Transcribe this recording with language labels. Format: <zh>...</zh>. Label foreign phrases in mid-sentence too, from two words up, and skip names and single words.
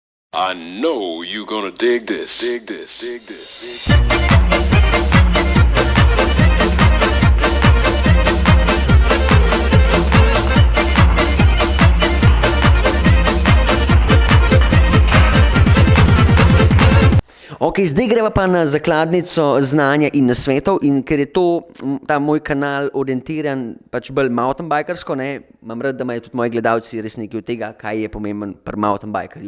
<en>I know you're gonna dig this. Dig this. Dig this.</en> <sl>Ok, zdaj greva pa na zakladnico znanja in nasvetov, in ker je ta moj kanal orientiran pač bolj mountainbikersko, imam rad, da imajo tudi moji gledalci res nekaj od tega, kaj je pomemben pri mountainbikerju.</sl>